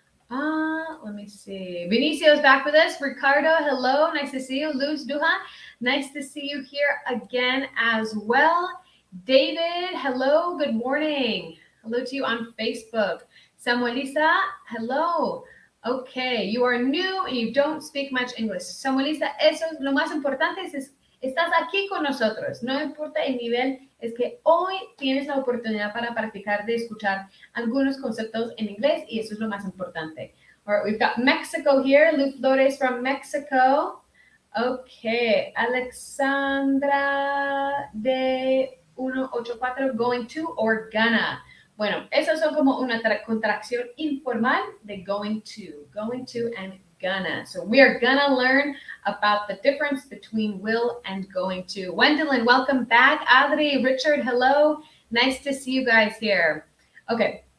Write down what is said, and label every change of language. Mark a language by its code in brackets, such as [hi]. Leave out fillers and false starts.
[en] Let me see. Vinicio is back with us. Ricardo, hello. Nice to see you. Luz Duha, nice to see you here again as well. David, hello. Good morning. Hello to you on Facebook. Samuelisa, hello. Okay, you are new and you don't speak much English. [es] Samuelisa, eso es lo más importante, estás aquí con nosotros. No importa el nivel, es que hoy tienes la oportunidad para practicar de escuchar algunos conceptos en inglés y eso es lo más importante. [en] All right, we've got Mexico here. Luz Flores from Mexico. Okay, Alexandra de 184, going to or gonna. [es] Bueno, esos son como una contracción informal de going to and gonna. [en] So we are gonna learn about the difference between will and going to. Wendelin, welcome back. Adri, Richard, hello. Nice to see you guys here. Okay,